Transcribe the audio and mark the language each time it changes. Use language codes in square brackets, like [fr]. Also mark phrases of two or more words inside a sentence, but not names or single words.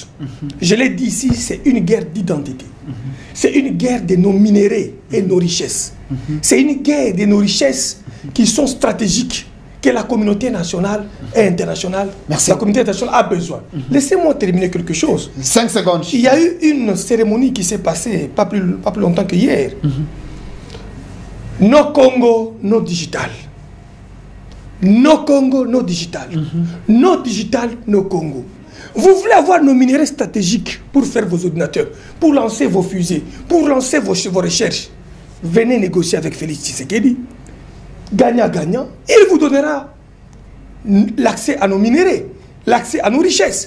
[fr] Je l'ai dit ici, c'est une guerre d'identité. C'est une guerre de nos minéraux et nos richesses. C'est une guerre de nos richesses qui sont stratégiques, que la communauté nationale et internationale, la communauté internationale a besoin. Laissez-moi terminer quelque chose. 5 secondes. Il y a eu une cérémonie qui s'est passée pas plus longtemps que hier. [en] No Congo, no digital. No Congo, no digital. No digital, no Congo. [fr] Vous voulez avoir nos minéraux stratégiques pour faire vos ordinateurs, pour lancer vos fusées, pour lancer vos recherches. Venez négocier avec Félix Tshisekedi. Gagnant-gagnant, il vous donnera l'accès à nos minéraux, l'accès à nos richesses.